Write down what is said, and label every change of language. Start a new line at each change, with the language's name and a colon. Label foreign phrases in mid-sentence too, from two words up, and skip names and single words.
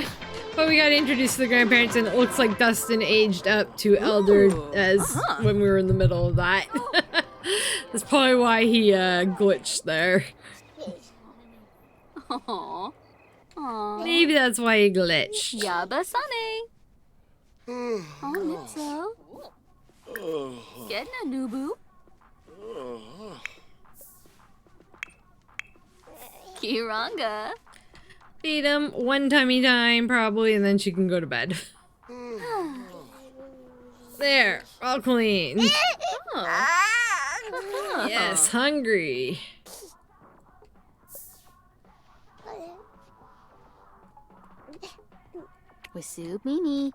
English: But we got introduced to the grandparents, and it looks like Dustin aged up to elder as when we were in the middle of that. That's probably why he glitched there. Aww. Aw. Maybe that's why he glitched. Yabasane. Oh, Nitso. Get Nubu. Kiranga. Feed him one tummy time, probably, and then she can go to bed. There, all clean. Yes, hungry. Wasu Mini.